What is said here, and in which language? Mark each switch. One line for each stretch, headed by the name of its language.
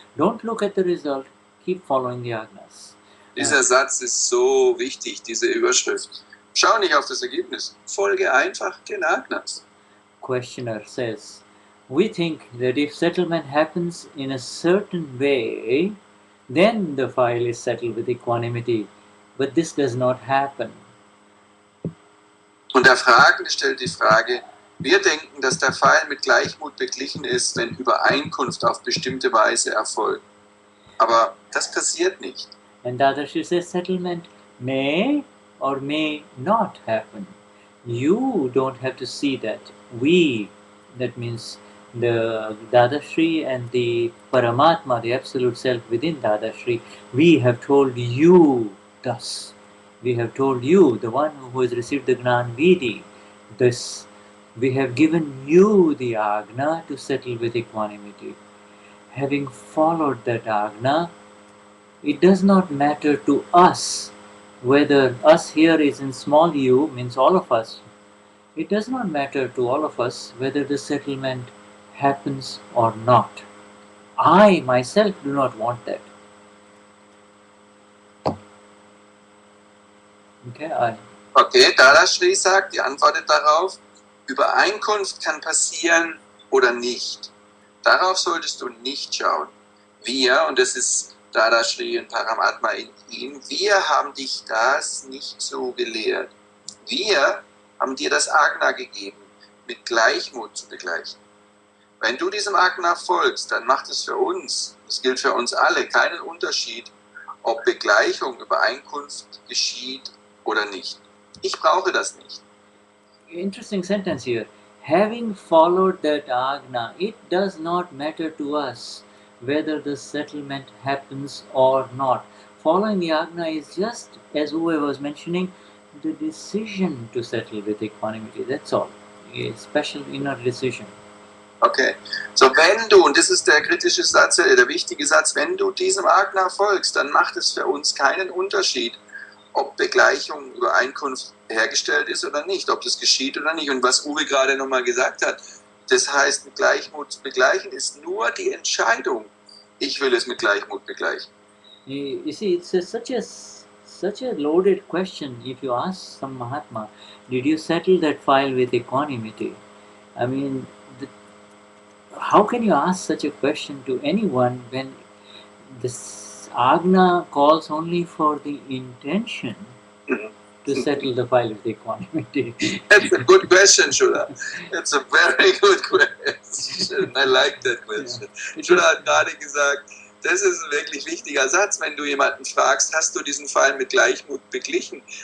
English: Don't look at the result, keep following the Agnas.
German: Dieser Satz ist so wichtig, diese Überschrift. Schau nicht auf das Ergebnis, folge einfach den Agnas.
English: Questioner says, we think that if settlement happens in a certain way, then the file is settled with equanimity. But this does not happen.
German: Und der Fragende stellt die Frage, wir denken, dass der Pfeil mit Gleichmut beglichen ist, wenn Übereinkunft auf bestimmte Weise erfolgt. Aber das passiert nicht.
English: And Dadashri says settlement may or may not happen. You don't have to see that. We, that means the Dadashri and the Paramatma, the Absolute Self within Dadashri, we have told you thus. We have told you, the one who has received the Gnani, this. We have given you the Agna to settle with equanimity. Having followed that Agna, it does not matter to us whether us here is in small u, means all of us. It does not matter to all of us whether the settlement happens or not. I myself do not want that.
German: Okay, Dadashri sagt, die antwortet darauf, Übereinkunft kann passieren oder nicht. Darauf solltest du nicht schauen. Wir, und das ist Dadashri und Paramatma in ihm, wir haben dich das nicht so gelehrt. Wir haben dir das Agna gegeben, mit Gleichmut zu begleichen. Wenn du diesem Agna folgst, dann macht es für uns, das gilt für uns alle, keinen Unterschied, ob Begleichung, Übereinkunft geschieht oder nicht. Ich brauche das nicht.
English: Interesting sentence here. Having followed that Agna, it does not matter to us whether the settlement happens or not. Following the Agna is just, as Uwe was mentioning, the decision to settle with equanimity. That's all. A special inner decision. Okay.
German: So, wenn du, und das ist der kritische Satz, der wichtige Satz, wenn du diesem Agna folgst, dann macht es für uns keinen Unterschied, ob Begleichung, Übereinkunft hergestellt ist oder nicht, ob das geschieht oder nicht. Und was Uwe gerade nochmal gesagt hat, das heißt, mit Gleichmut zu begleichen ist nur die Entscheidung, ich will es mit Gleichmut begleichen.
English: You see, it's such a loaded question. If you ask some Mahatma, did you settle that file with equanimity? I mean, how can you ask such a question to anyone when this Agna calls only for the intention to settle the file with equanimity? That's a good question, Shuddha. It's a very good question. I like that question. Yeah.
German: Shuddha hat gerade gesagt, das ist ein wirklich wichtiger Satz, wenn du jemanden fragst, hast du diesen Fall mit Gleichmut beglichen?